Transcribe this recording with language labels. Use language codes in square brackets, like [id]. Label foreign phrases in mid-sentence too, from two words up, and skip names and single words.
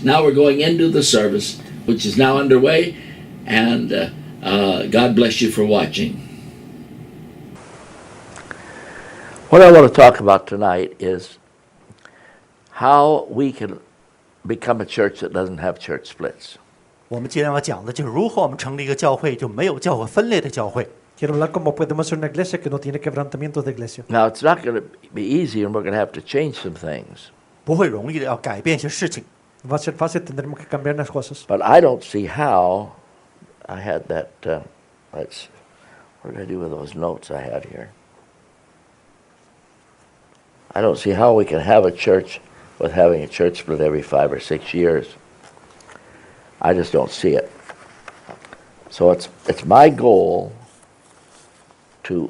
[en] Now we're going into the service, which is now underway, and God bless you for watching. What I want to talk about tonight is how we can become a church that doesn't have church splits. [zh] 我们今天要讲的就是如何我们成立一个教会，就没有教会分裂的教会。 [es] Quiero hablar cómo podemos ser una iglesia que no tiene quebrantamientos de iglesia. [en] Now, it's not going to be easy, and we're going to have to change some things. [zh] 不会容易的，要改变一些事情。 [es] Va a ser fácil, tendremos que cambiar las cosas. [en] But I don't see how. I had that. What did I do with those notes I had here? I don't see how we can have a church with having a church split every 5 or 6 years. I just don't see it. So it's my goal to.